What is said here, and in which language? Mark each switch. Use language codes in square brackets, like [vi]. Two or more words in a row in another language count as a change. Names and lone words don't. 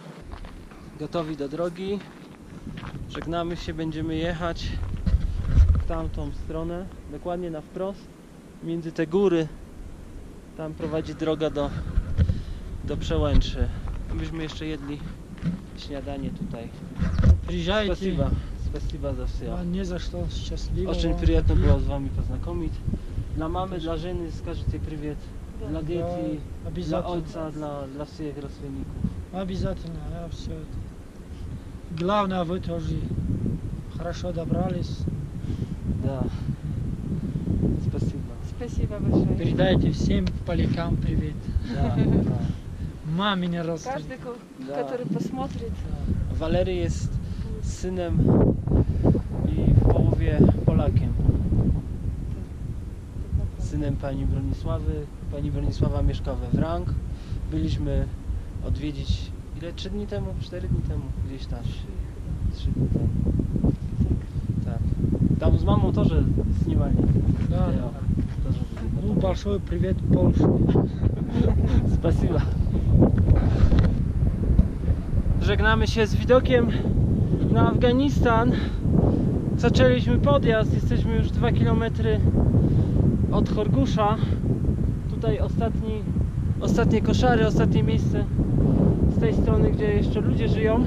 [pl] Gotowi do drogi. Żegnamy się, będziemy jechać. w tamtą stronę, dokładnie na wprost, między te góry. Tam prowadzi droga do Przełęczy. Byśmy jeszcze jedli śniadanie tutaj. [ru] Приезжайте. Спасибо. Спасибо за все. Не за что, счастливо. Очень приятно было с вами познакомить. [pl] Dla mamy, dla żeny [ru] скажите привет. [pl] Dla dzieci, dla [ru] Обязательно. [pl] ojca, dla [ru] всех родственников. Обязательно, я все это. Главное, вы тоже хорошо добрались. Да. Спасибо. Спасибо большое. Передайте всем полякам привет. Да, да. Мамине родственникам. Каждый, Да. который посмотрит. [pl] Walery jest synem i w połowie Polakiem. Synem pani Bronisławy. Pani Bronisława mieszka we Wrank. Byliśmy odwiedzić ile? 3 dni temu? 4 dni temu? Gdzieś tam. 3 dni temu. Tak. Tam z mamą też sнимали. [ru] Да, [pl] Ja, [ru] да. [pl] też. [ru] Ну, большой привет Польше. Spasiba. [pl] Żegnamy się z widokiem na Afganistan. Zaczęliśmy podjazd, jesteśmy już 2 km od Chorgusza. Tutaj ostatnie koszary, ostatnie miejsce z tej strony, gdzie jeszcze ludzie żyją.